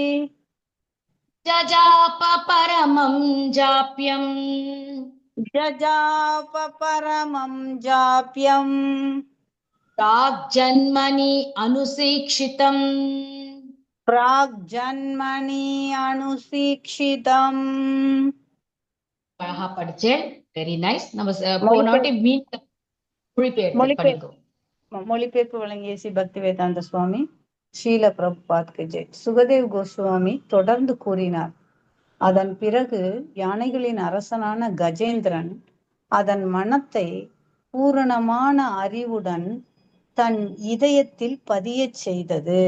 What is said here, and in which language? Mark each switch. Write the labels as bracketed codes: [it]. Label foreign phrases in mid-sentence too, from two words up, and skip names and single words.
[sa] जजाप परमं जप्यम्. जजाप परमं जप्यम्. प्राग्जन्मनि अनुशिक्षितम्. प्राग्जन्मनि अनुशिक्षितम्. [ta] அழகா படிச்சேன், [en] very nice. [ta] நம்ம போனாட்டி மீன் மொழிபெயர்ப்பு வழங்கிய ஸ்ரீ பக்திவேதாந்த சுவாமி ஸ்ரீல பிரபுபாத்க்கு ஜெய். சுகதேவ் கோஸ்வாமி தொடர்ந்து கூறினார், அதன் பிறகு யானைகளின் அரசனான கஜேந்திரன் அதன் மனத்தை பூரணமான அறிவுடன் தன் இதயத்தில் பதியச் செய்தது.